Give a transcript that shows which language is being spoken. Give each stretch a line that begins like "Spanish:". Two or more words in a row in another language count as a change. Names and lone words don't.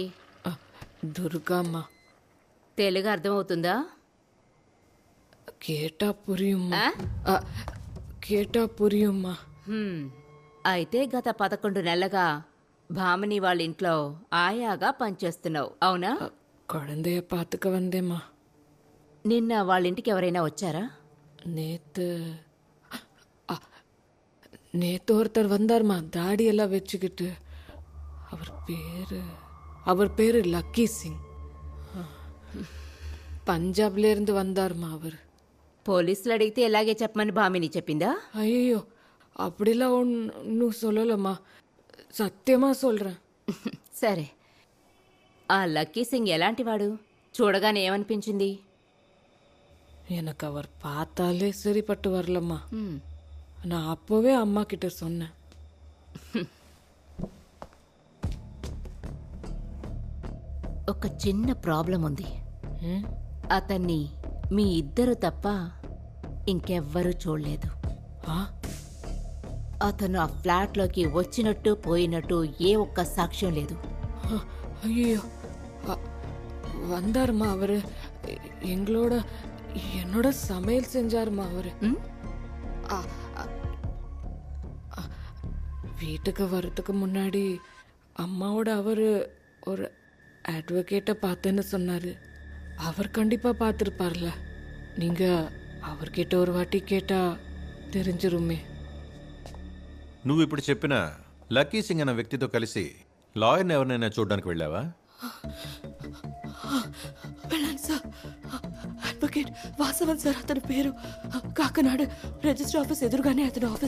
Telugu: దుర్గమ్మ. తెలుగు అర్థమవుతుందా? కేటాపురియమ్మ. ఆ? కేటాపురియమ్మ. అయితే గత 11 నెలలుగా భామని వాళ్ళ ఇంట్లో ఆయాగా పనిచేస్తున్నావు, అవునా?
Tamil: குழந்தைய பார்த்துக்க வந்தேம்மா.
Telugu: నిన్న వాళ్ళ ఇంటికి ఎవరైనా వచ్చారా?
Tamil: நேத்து ஒருத்தர் வந்தார்மா, தாடி எல்லாம் வச்சுக்கிட்டு. அவர் பேரு லக்கி சிங். పంజాబ్లో இருந்து வந்தார்மா அவர்.
Telugu: పోలీసులు అడిగితే ఎలాగే చెప్పమని భామిని చెప్పిందా?
Tamil: ஐயோ அப்படிலாம் ஒன்றும் சொல்லலம்மா, సత్యమా சொல்றேன்.
Telugu: సరే, ఆ లక్కీ సింగ్ ఎలాంటివాడు? చూడగానే ఏమనిపించింది? எனக்கு அவர் பார்த்தாலே சரிப்பட்டு வரலம்மா. நான் அப்போவே அம்மா கிட்ட சொன்னேன். ఒక చిన్న ప్రాబ్లం ఉంది. అతన్ని మీ ఇద్దరు తప్ప ఇంకెవ్వరూ చూడలేదు. అతను ఆ ఫ్లాట్లోకి వచ్చినట్టు పోయినట్టు ఏ ఒక్క సాక్ష్యం లేదు.
Tamil: ஐயோ வந்தாருமா அவரு. என்னோட சமையல் செஞ்சாருமா அவரு. வீட்டுக்கு வர்றதுக்கு முன்னாடி அம்மாவோட அவரு ஒரு அட்வொகேட்டை பார்த்தேன்னு சொன்னாரு. அவர் கண்டிப்பா பார்த்துருப்பார்ல. நீங்க அவர்கிட்ட ஒரு வாட்டி கேட்டா தெரிஞ்சிருமே.
Telugu: నువ్వు ఇప్పుడు చెప్పిన లక్కీ సింగ్ అన్న వ్యక్తితో కలిసి లాయర్ని ఎవరినైనా చూడడానికి వెళ్ళావా? వెళ్ళాను సార్. అడ్వకేట్ వాసవన్ సార్ అతని పేరు. కాకినాడ
English: register office
Telugu: ఎదురుగానే అతని ఆఫీస్.